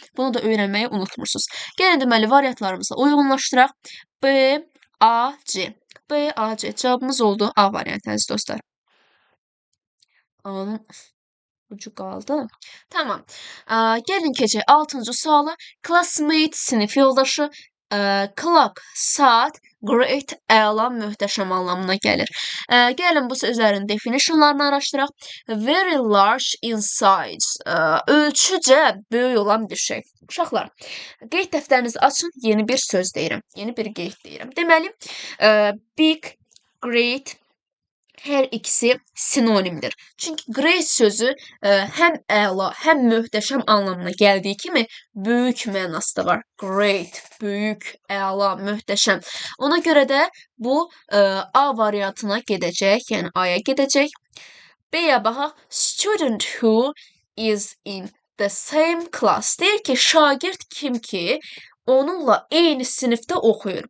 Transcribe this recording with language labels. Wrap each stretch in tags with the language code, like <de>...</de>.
<az>Bunu da öyrənməyi unutmursunuz. Gəlin deməli variantlarımızı uyğunlaşdıraq. B, A, C. B, A, C. Cavabımız oldu A variantı əziz dostlar. A'nın ucu qaldı. Tamam. Gəlin keçək 6-cı suala. Classmate, sinif yoldaşı, clock, saat, great, əla, möhtəşəm anlamına gəlir. Gəlin bu sözlərin definitionlarını araşdıraq.</az> <en>Very large in size.</en> <az>Ölçücə böyük olan bir şey. Uşaqlar, qeyd dəftərinizi açın, yeni bir söz deyirəm. Yeni bir qeyd deyirəm. Deməli, big, great, hər ikisi sinonimdir. Çünki great sözü həm əla, həm möhtəşəm anlamına gəldiyi kimi böyük mənası da var. Great, böyük, əla, möhtəşəm. Ona görə də bu A variantına gedəcək, yəni A-ya gedəcək. B-yə baxaq.</az> <en>Student who is in the same class.</en> <az>Deyir ki, şagird kim ki, onunla eyni sinifdə oxuyur.</az>